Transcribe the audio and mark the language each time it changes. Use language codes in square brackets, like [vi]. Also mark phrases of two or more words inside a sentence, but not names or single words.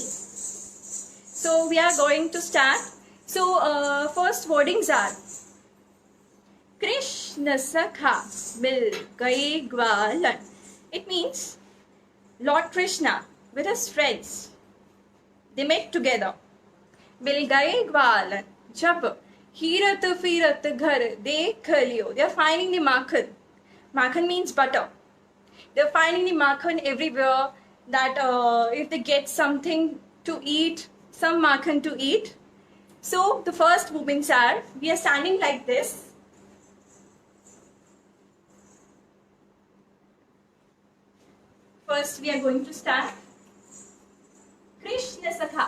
[en] So we are going to start. So first wordings are Krishna Sakha [hi] मिल गए ग्वालन. [en] It means Lord Krishna with his friends, they met together. [hi] मिल गए ग्वालन, जब हीरत फीरत घर देख लियो. [en] They are finding the makhan. Makhan means butter. They are finding the makhan everywhere, that if they get something to eat, some makhan to eat. So the first movements are, we are standing like this. First we are going to start Krishna Sakha.